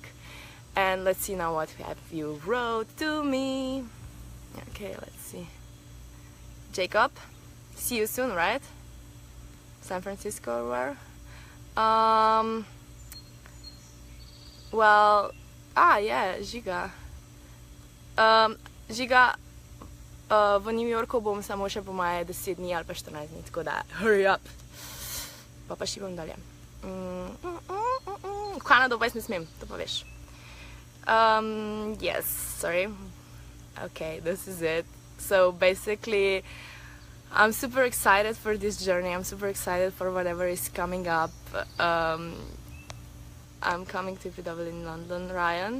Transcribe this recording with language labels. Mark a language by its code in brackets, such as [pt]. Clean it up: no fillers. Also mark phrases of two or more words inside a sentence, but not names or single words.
[en] And let's see now what have you wrote to me. Okay, let's see. Jacob, see you soon, right? San Francisco or where? Well, yeah, Žiga. [sl] Žiga, v New Yorku bom samo še po moje 10 dní ali pa 14 dní, tako da [en] hurry up. [sl] Pa šibam dalje. V Kanado pa jaz ne smem, to pa veš. [en] Yes, sorry. Okay, this is it. So basically, I'm super excited for this journey. I'm super excited for whatever is coming up. I'm coming to PW in London, Ryan.